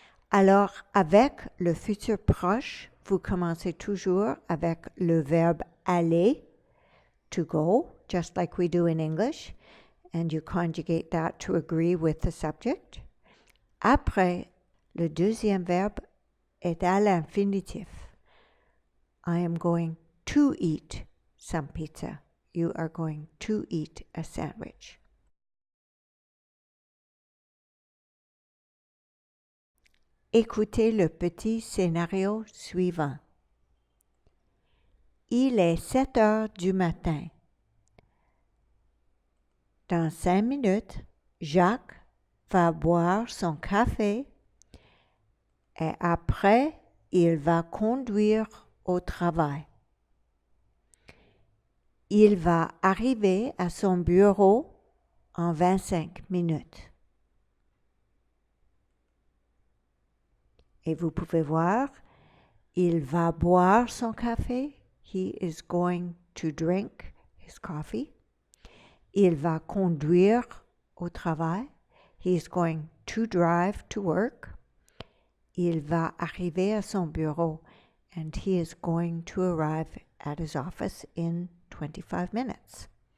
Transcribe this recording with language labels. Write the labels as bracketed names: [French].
[French] Alors, avec le futur proche, vous commencez toujours avec le verbe aller, [English] to go, just like we do in English, [French] and you conjugate that to agree with the subject. Après, le deuxième verbe est à l'infinitif. [English] I am going to eat some pizza. You are going to eat a sandwich. [French] Écoutez le petit scénario suivant. Il est 7 heures du matin. Dans 5 minutes, Jacques va boire son café et après, il va conduire au travail. Il va arriver à son bureau en 25 minutes. Et vous pouvez voir, il va boire son café. [English] He is going to drink his coffee. [French] Il va conduire au travail. [English] He is going to drive to work. [French] Il va arriver à son bureau. [English] And he is going to arrive at his office in 25 minutes.